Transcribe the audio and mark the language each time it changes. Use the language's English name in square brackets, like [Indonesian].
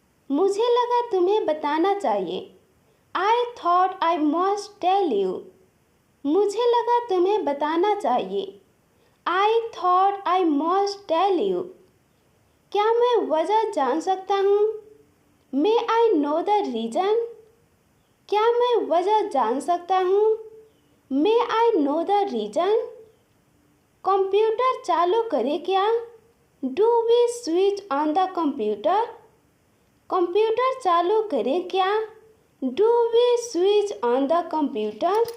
[Hindi] मुझे लगा तुम्हें बताना चाहिए। [English] I thought I must tell you. [Hindi] मुझे लगा तुम्हें बताना चाहिए। [English] I thought I must tell you. [Hindi] क्या मैं वजह जान सकता हूँ? [English] May I know the reason? [Hindi] क्या मैं वजह जान सकता हूँ? [English] May I know the reason? [Hindi] Computer चालू करें क्या? [English] Do we switch on the computer? [Hindi] Computer चालू करें क्या? [English] Do we switch on the computer?